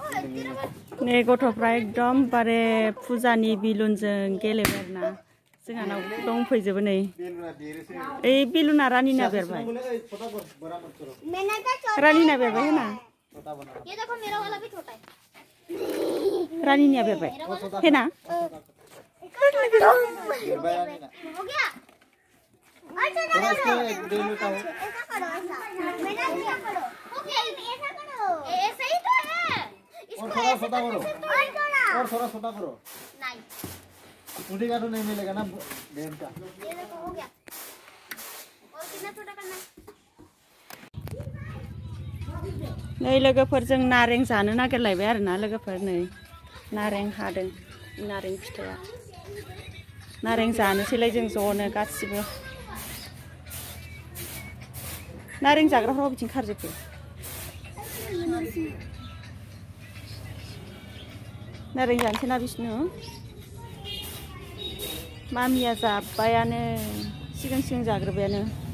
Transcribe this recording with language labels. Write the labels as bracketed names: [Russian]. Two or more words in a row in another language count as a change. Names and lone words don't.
[Bodo] नै गथ'फ्रा एकदम बारे फुजानि बिलुनजों गेलेबाय आरोना जोंहानाव दंफैजोबो नै ओइ बिलुना रानिना बेरबाय रानिना बेरबाय होना रानिनिया बेरबाय हेना [Hindi] और थोड़ा छोटा करो नहीं उठी का तो नहीं मिलेगा ना बेम का ये देखो हो गया और कितना छोटा करना [Bodo] नै लोगोफोरजों नारें जानो नागिरलायबाय आरोना लोगोफोर नै नारें हादों नारें फिथाइया नारें जानोसैलाय जों ज'नो गासिबो नारें जाग्राफ्रा बिथिं खारजोबो नारें जानोसै ना बिसनु मामिया जाबायानो सिगां जाग्रोबायानो